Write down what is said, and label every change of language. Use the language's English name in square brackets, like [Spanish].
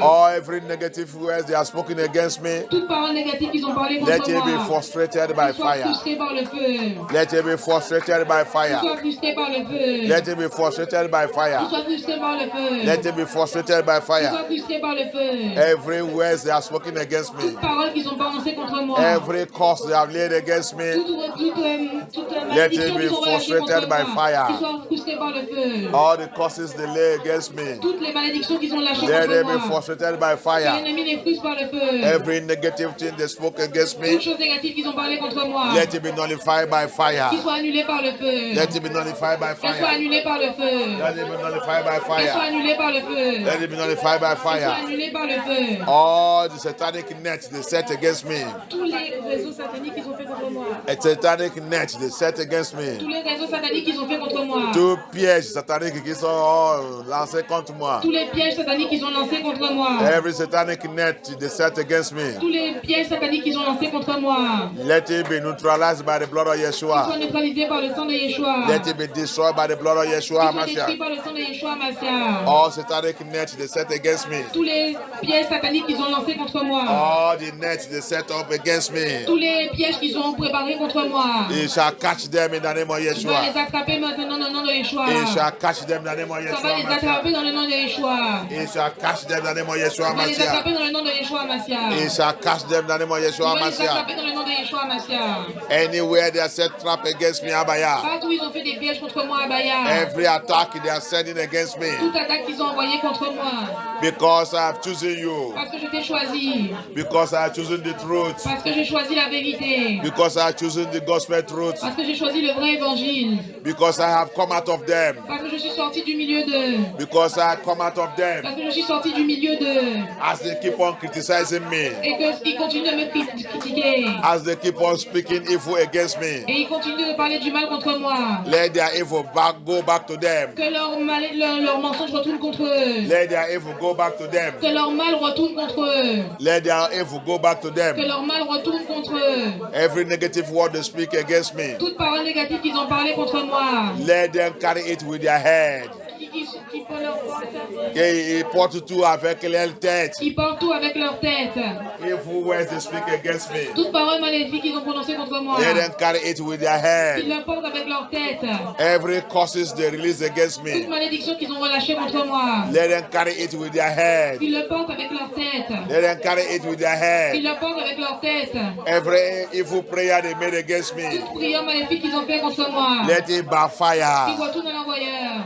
[English] All every negative words they are spoken against me. [French] Toutes paroles négatives qu'ils ont parlé [English] Let [French] contre [English] it be [French] moi. [English] frustrated by [French] Qu'ils soient [English] fire. [French] frustrés par le feu. [English] Let it be frustrated by [French] Qu'ils [English] fire. [French] soient frustrés par le feu. [English] Let it be frustrated by [French] Qu'ils [English] fire. [French] soient frustrés par le feu. [English] Let it be frustrated by [French] Qu'ils soient [English] fire. [French] frustrés par le feu. [English] Every words they are spoken against me. [French] Toutes paroles qu'ils ont prononcées contre moi. [English] Every curse they have laid against me. [French] Toute [English] Let it [French] malédiction [English] be [French] qu'ils ont relâchée contre [English] frustrated by [French] moi. [English] fire. [French] Qu'ils soient frustrés par le feu. [English] All the curses they lay against me. [French] Toutes les malédictions qu'ils ont lâchées [English] Let [French] contre [English] it be [French] moi. [English] frustrated by [French] Que [English] fire. [French] l'ennemi les frustre par le feu. [English] Every negative thing they spoke against [French] Toutes [English] me. [French] choses négatives qu'ils ont parlé contre moi. [English] Let it be nullified by fire. [French] Qu'ils soient annulés par le feu. [English] Let it be nullified by [French] Qu'elles soient [English] fire. [French] annulées par le feu. [English] Let it be nullified by [French] Qu'elles soient [English] fire. [French] annulées par le feu. [English] Let it be nullified by [French] Qu'elles soient [English] fire. [French] annulées par le feu. [English] All the satanic net they set against me. [French] Tous les réseaux sataniques qu'ils ont fait contre moi. [English] A satanic net they set against [French] Tous [English] me. [French] les réseaux sataniques qu'ils ont fait contre moi. Tous pièges sataniques qui sont lancés contre moi. Tous les pièges sataniques qu'ils ont lancés contre moi. [English] Every satanic net they set against me. [French] Tous les pièges sataniques qu'ils ont lancés contre moi. [English] Let it be neutralized by the blood of [French] Qu'ils Yeshua. soient neutralisés par le sang de Yeshua. [English] Let it be destroyed by the blood of [French] Qu'ils Yeshua soient détruits Mashiach. par le sang de Yeshua Mashiach. [English] All satanic nets they set against me. [French] Tous les pièges sataniques qu'ils ont lancés contre moi. [English] All the nets they set up against me. [French] Tous les pièges qu'ils ont préparés contre moi. [English] He shall catch them in the name of [French] Tu vas Yeshua. les attraper maintenant dans le nom de Yeshua. [English] He shall catch them in the name of [French] Ça va Yeshua les Mashiach. attraper dans le nom de Yeshua. [English] He shall catch them in the name of Yeshua [French] Tu vas les Mashiach. attraper dans le nom de Yeshua Mashiach. [English] He shall catch them in the name of [French] Tu Yeshua vas les Mashiach. attraper dans le nom de Yeshua Mashiach. [English] Anywhere they are set trap against me, Abaya. [French] Partout où ils ont fait des pièges contre moi, Abaya. [English] Every attack they are sending against me. [French] Toute attaque qu'ils ont envoyée contre moi. [English] Because I have chosen you. [French] Parce que je t'ai choisi. [English] Because I have chosen the truth. [French] Parce que j'ai choisi la vérité. [English] Because I have chosen the gospel truth. [French] Parce que j'ai choisi le vrai évangile. [English] Because I have come out of them. [French] Parce que je suis sorti du milieu d'eux. [English] Because I have come out of them. [French] Parce que je suis sorti du milieu d'eux. [English] As they keep on criticizing me. [French] Et qu'ils continuent de me critiquer. [English] As they keep on speaking evil against me. [French] Et ils continuent de parler du mal contre moi. [English] Let their evil go back to them. [French] Que leur mensonge retourne contre eux. [English] Let their evil go back to them. [French] Que leur mal retourne contre eux. [English] Let their evil go back to [French] Que [English] them. [French] leur mal retourne contre eux. [English] Every negative word they speak against me. [French] Toute parole négative qu'ils ont parlé contre moi. [English] Let them carry it with their head. [French] Qui font leur porte. Qu'ils portent tout avec leur tête. Ils portent tout avec leur tête. [English] Evil words they speak against me. [French] Toute parole maléfique qu'ils ont prononcée contre moi. [English] Let them carry it with their [French] Ils [English] head. [French] la portent avec leur tête. [English] Every curses they release against [French] Toute [English] me. [French] malédiction qu'ils ont relâchée contre moi. [English] Let them carry it with their head. [French] Ils le portent avec leur tête. [English] Let them carry it with their [French] Ils [English] head. [French] le portent avec leur tête. [English] Every evil prayer they made against me. [French] Toute prière maléfique qu'ils ont fait contre moi. [English] Let it [French] Qu'ils [English] backfire. [French] retournent à l'envoyeur.